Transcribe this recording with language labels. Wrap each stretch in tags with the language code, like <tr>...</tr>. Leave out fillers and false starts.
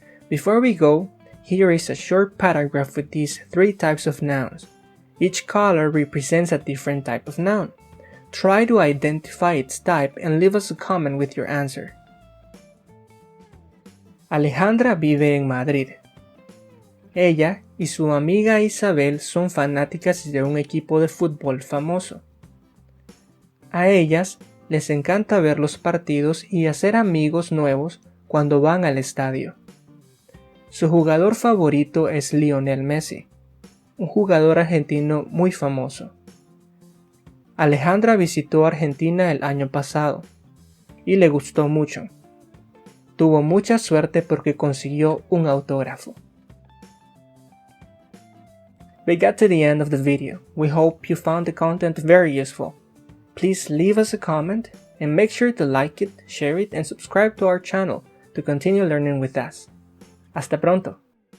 <en>Before we go, here is a short paragraph with these three types of nouns. Each color represents a different type of noun. Try to identify its type and leave us a comment with your answer.</en> <es>Alejandra vive en Madrid. Ella y su amiga Isabel son fanáticas de un equipo de fútbol famoso. A ellas les encanta ver los partidos y hacer amigos nuevos cuando van al estadio. Su jugador favorito es Lionel Messi, un jugador argentino muy famoso. Alejandra visitó Argentina el año pasado y le gustó mucho. Tuvo mucha suerte porque consiguió un autógrafo.</es> <en>We got to the end of the video. We hope you found the content very useful. Please leave us a comment and make sure to like it, share it, and subscribe to our channel to continue learning with us.</en> <es>Hasta pronto!</es>